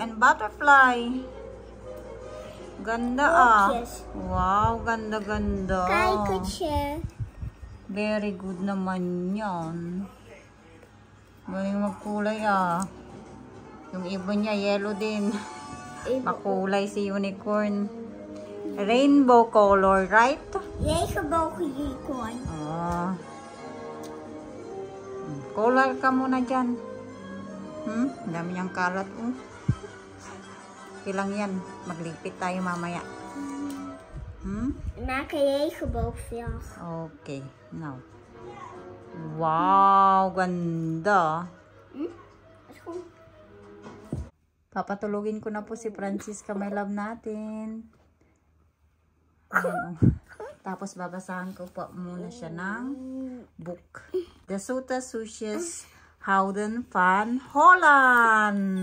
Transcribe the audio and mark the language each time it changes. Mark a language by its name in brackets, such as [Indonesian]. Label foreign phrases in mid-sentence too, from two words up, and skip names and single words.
[English] And butterfly. [Filipino] Ganda, ah. Wow, ganda-ganda. [Dutch] Kijkertje. [English] Very good [Filipino] naman yan. Galing magkulay, ah. Yung ibon niya, yellow din. Makulay si unicorn. [English] Rainbow color, right? [Dutch] Regenboog unicorn. [Filipino] Ah. Color ka muna dyan. Dami niyang kalat, oh. Ilang yan. Maglipit tayo mamaya. [Dutch] Maak een regenboogvlag. [English] Okay, now. [Filipino] Wow, ganda. [Dutch] Is goed. [Filipino] Papatulugin ko na po si Francisca, [English] my love [Filipino] natin. Ayan, oh. Tapos babasahan ko po muna siya ng book. [Dutch] The Soota Sushi's Houden van Holland.